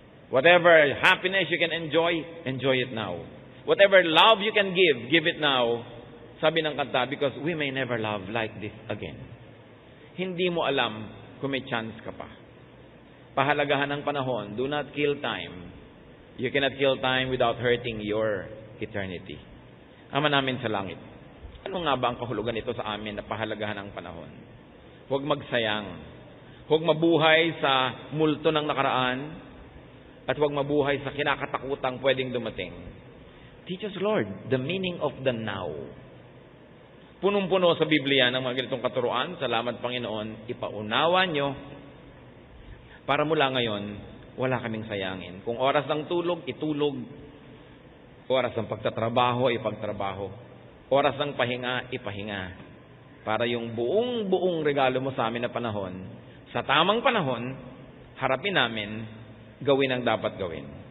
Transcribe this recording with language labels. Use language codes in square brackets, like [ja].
[en] Whatever happiness you can enjoy it now. Whatever love you can give it now. [tl] Sabi ng kanta, [en] because we may never love like this again. [tl] Hindi mo alam kung may chance ka pa. Pahalagahan ng panahon. [en] Do not kill time. You cannot kill time without hurting your eternity. [tl] Ama namin sa langit, ano nga ba ang kahulugan ito sa amin na pahalagahan ng panahon? Huwag magsayang. Huwag mabuhay sa multo ng nakaraan at huwag mabuhay sa kinakatakutang pwedeng dumating. [en] Teach us, Lord, the meaning of the now. [tl] Punong-puno sa Biblia ng mga ganitong katuruan. Salamat, Panginoon. Ipaunawa nyo para mula ngayon, wala kaming sayangin. Kung oras ng tulog, itulog. Oras ng pagtatrabaho, ipagtrabaho. Oras ng pahinga, ipahinga. Para yung buong regalo mo sa amin na panahon, sa tamang panahon, harapin namin, gawin ang dapat gawin.